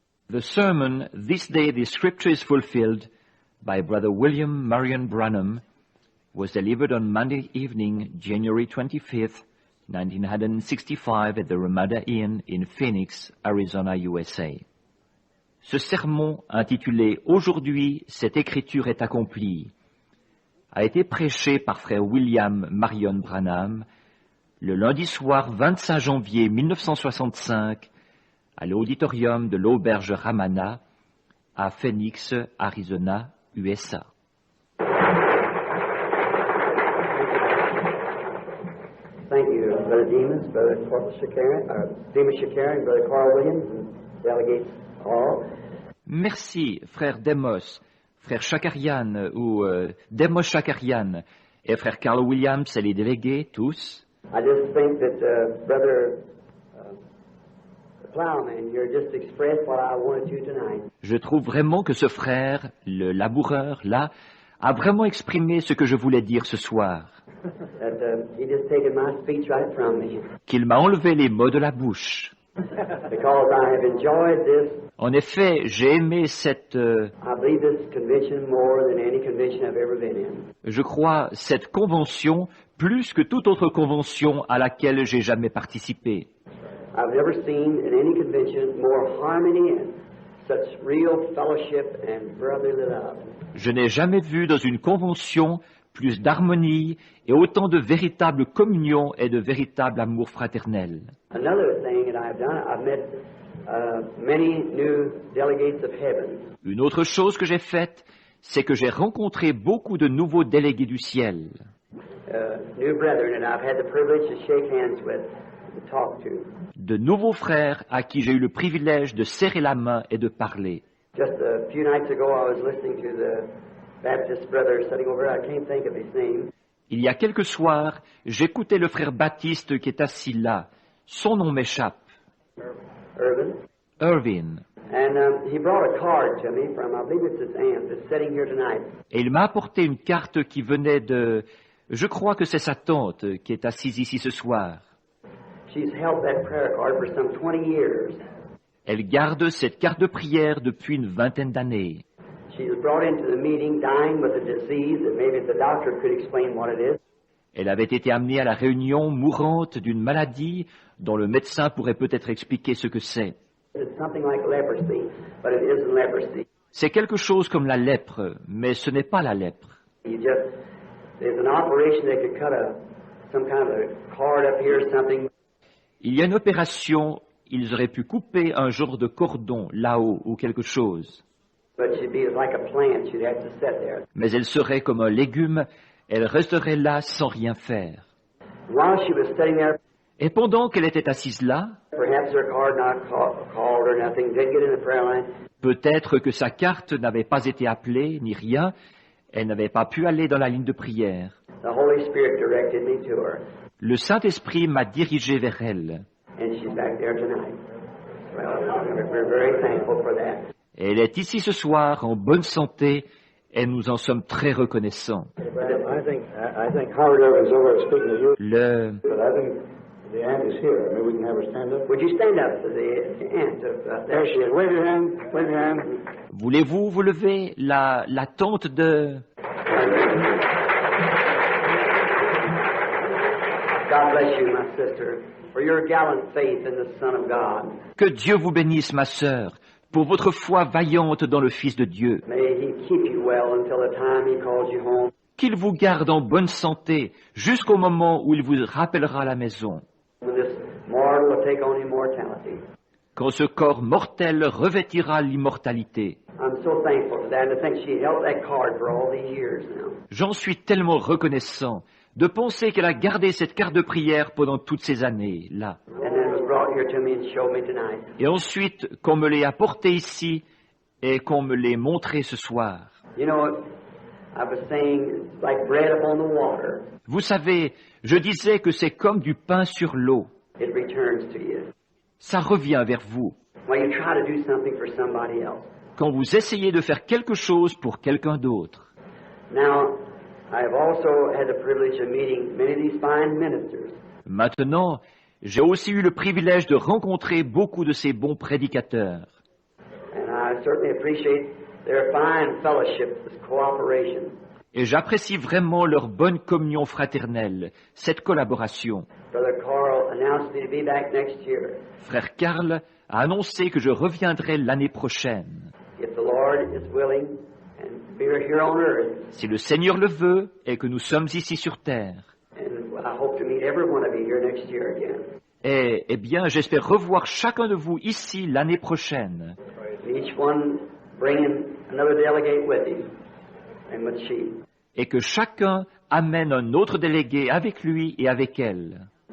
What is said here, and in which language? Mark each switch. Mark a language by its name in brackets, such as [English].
[English] The sermon, This Day the Scripture is Fulfilled, by Brother William Marion Branham, was delivered on Monday evening, January 25th, 1965, at the Ramada Inn in Phoenix, Arizona, USA. [French] Ce sermon, intitulé « Aujourd'hui, cette écriture est accomplie », a été prêché par frère William Marion Branham le lundi soir 25 janvier 1965 à l'auditorium de l'auberge Ramana à Phoenix, Arizona, USA. [English] Thank you, Brother Demas, Brother Demas Shakarian, Brother Carl Williams, and delegates all. [French] Merci, frère Demos, frère Shakarian ou Demos Shakarian et frère Carl Williams et les délégués tous. [English] I just think that Brother Plowman here just expressed what I wanted to tonight. [French] Je trouve vraiment que ce frère, le laboureur, là, a vraiment exprimé ce que je voulais dire ce soir. [English] That he just taken my speech right from me. [French] Qu'il m'a enlevé les mots de la bouche. [English] Because I have enjoyed this. [French] En effet, j'ai aimé cette, [English] I believe this convention more than any convention I've ever been in. [French] je crois, cette convention plus que toute autre convention à laquelle j'ai jamais participé. [English] I've never seen in any convention more harmony and such real fellowship and brotherly love. [French] Je n'ai jamais vu dans une convention plus d'harmonie et autant de véritable communion et de véritable amour fraternel. [English] Another thing that I've done, I've met many new delegates of heaven. [French] Une autre chose que j'ai faite, c'est que j'ai rencontré beaucoup de nouveaux délégués du ciel. [English] New brethren that I've had the privilege to shake hands with and talk to. [French] De nouveaux frères à qui j'ai eu le privilège de serrer la main et de parler. [English] Just a few nights ago, I was listening to the Baptist brother sitting over there. I can't think of his name. [French] Il y a quelques soirs, j'écoutais le frère Baptiste qui est assis là. Son nom m'échappe. [English] Irvin. [French] Irvin. [English] And he brought a card to me from, I believe it's his aunt that's sitting here tonight. [French] Et il m'a apporté une carte qui venait de... Je crois que c'est sa tante qui est assise ici ce soir. [English] She's held that prayer card for some 20 years. [French] Elle garde cette carte de prière depuis une vingtaine d'années. [English] She was brought into the meeting dying with a disease that maybe the doctor could explain what it is. [French] Elle avait été amenée à la réunion mourante d'une maladie dont le médecin pourrait peut-être expliquer ce que c'est. [English] It's something like leprosy, but it isn't leprosy. [French] C'est quelque chose comme la lèpre, mais ce n'est pas la lèpre. [English] There's an operation that could cut some kind of a cord up here or something. [French] Il y a une opération, ils auraient pu couper un genre de cordon là-haut ou quelque chose. [English] But she'd be like a plant, she'd have to sit there. [French] Mais elle serait comme un légume, elle resterait là sans rien faire. [English] While she was sitting there, [French] Et pendant qu'elle était assise là, [English] perhaps her card not called or nothing, did get in the prayer line. [French] peut-être que sa carte n'avait pas été appelée, ni rien, elle n'avait pas pu aller dans la ligne de prière. [English] The Holy Spirit directed me to her, [French] Le Saint-Esprit m'a dirigé vers elle. [English] and she's back there tonight. Well, we're very thankful for that. [French] Et elle est ici ce soir en bonne santé et nous en sommes très reconnaissants. [English] I think Howard Evans over there speaking to you, [French] Le... [English] but I think the aunt is here. Maybe we can have her stand up. Would you stand up to the aunt of There she is. Wave your hand. Wave your hand. [French] Voulez-vous vous lever, la tante de... [English] God bless you, my sister, for your gallant faith in the Son of God. [French] Que Dieu vous bénisse, ma sœur, pour votre foi vaillante dans le Fils de Dieu. [English] May He keep you well until the time He calls you home. [French] Qu'il vous garde en bonne santé jusqu'au moment où il vous rappellera à la maison. [English] When this mortal will take on immortality. [French] Quand ce corps mortel revêtira l'immortalité. [English] I'm so thankful for that, and to think she held that card for all these years now. [French] J'en suis tellement reconnaissant de penser qu'elle a gardé cette carte de prière pendant toutes ces années, là. [English] And then it was brought here to me and showed me tonight. [French] Et ensuite, qu'on me l'ait apporté ici et qu'on me l'ait montré ce soir. [English] You know, I was saying it's like bread upon the water. [French] Vous savez, je disais que c'est comme du pain sur l'eau. [English] It returns to you. [French] Ça revient vers vous. [English] When you try to do something for somebody else. [French] Quand vous essayez de faire quelque chose pour quelqu'un d'autre. [English] Now, I have also had the privilege of meeting many of these fine ministers. [French] Maintenant, j'ai aussi eu le privilège de rencontrer beaucoup de ces bons prédicateurs. [English] And I certainly appreciate their fine fellowship, this cooperation. [French] Et j'apprécie vraiment leur bonne communion fraternelle, cette collaboration. [English] Brother Carl announced me to be back next year. [French] Frère Karl a annoncé que je reviendrai l'année prochaine. [English] If the Lord is willing, and we're here on earth, [French] Si le Seigneur le veut et que nous sommes ici sur terre. [English] and I hope to meet every one of you here next year again. [French] Et, eh bien, j'espère revoir chacun de vous ici l'année prochaine. [English] Each one bringing another delegate with him, and with she. [French] Et que chacun amène un autre délégué avec lui et avec elle.